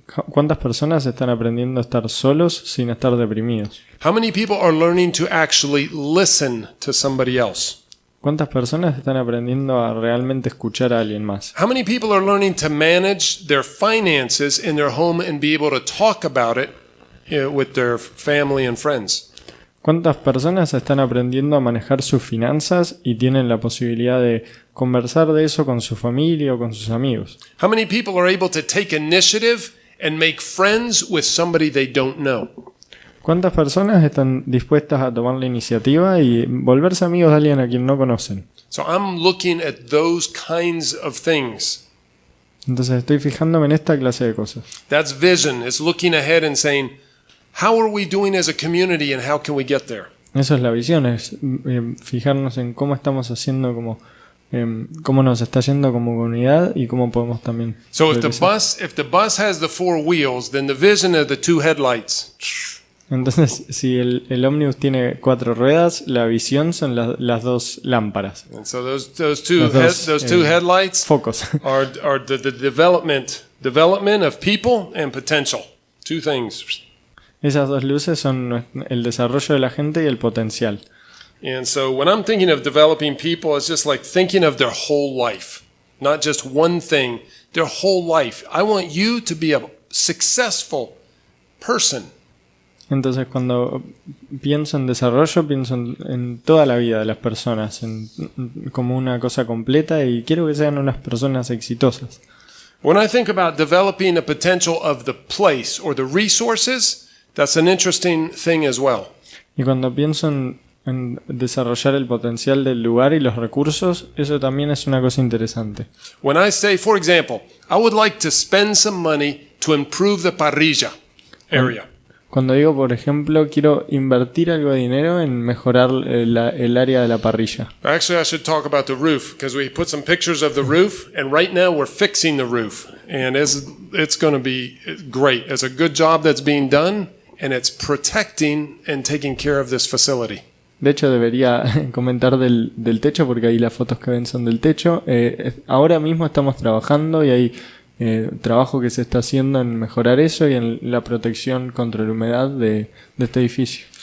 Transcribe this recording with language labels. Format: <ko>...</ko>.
<es>¿Cuántas personas están aprendiendo a estar solos sin estar deprimidos?</es> <en>How many people are learning to actually listen to somebody else?</en> <es>¿Cuántas personas están aprendiendo a realmente escuchar a alguien más?</es> <en>How many people are learning to manage their finances in their home and be able to talk about it with their family and friends?</en> <es>¿Cuántas personas están aprendiendo a manejar sus finanzas y tienen la posibilidad de conversar de eso con su familia o con sus amigos?</es> <en>How many people are able to take initiative and make friends with somebody they don't know?</en> <es>¿Cuántas personas están dispuestas a tomar la iniciativa y volverse amigos de alguien a quien no conocen?</es> <en>So I'm looking at those kinds of things.</en> <es>Entonces estoy fijándome en esta clase de cosas.</es> <en>That's vision. It's looking ahead and saying, how are we doing as a community and how can we get there?</en> <es>Eso es la visión, es fijarnos en cómo estamos haciendo, cómo nos está yendo como comunidad y cómo podemos también.</es> <en>So if the bus has the four wheels, then the vision are the two headlights.</en> <es>Entonces, si el ómnibus tiene 4 ruedas, la visión son las 2 lámparas.</es> <en>And so those two headlights</en> <es>Focos.</es> <en>are the development of people and potential. Two things.</en> <es>Esas 2 luces son el desarrollo de la gente y el potencial.</es> <en>And so when I'm thinking of developing people, it's just like thinking of their whole life, not just one thing, their whole life. I want you to be a successful person.</en> <es>Entonces, cuando pienso en desarrollo, pienso en toda la vida de las personas, como una cosa completa y quiero que sean unas personas exitosas.</es> <en>When I think about developing the potential of the place or the resources, that's an interesting thing as well.</en> <es>Y cuando pienso en desarrollar el potencial del lugar y los recursos, eso también es una cosa interesante.</es> <en>When I say, for example, I would like to spend some money to improve the parrilla area.</en> <es>Cuando digo, por ejemplo, quiero invertir algo de dinero en mejorar el área de la parrilla.</es> <en>Actually, I should talk about the roof because we put some pictures of the roof, and right now we're fixing the roof, and it's going to be great. It's a good job that's being done, and it's protecting and taking care of this facility.</en> <es>De hecho, debería comentar del techo porque ahí las fotos que ven son del techo. Ahora mismo estamos trabajando y hay trabajo que se está haciendo en mejorar eso y en la protección contra la humedad de este edificio.</es>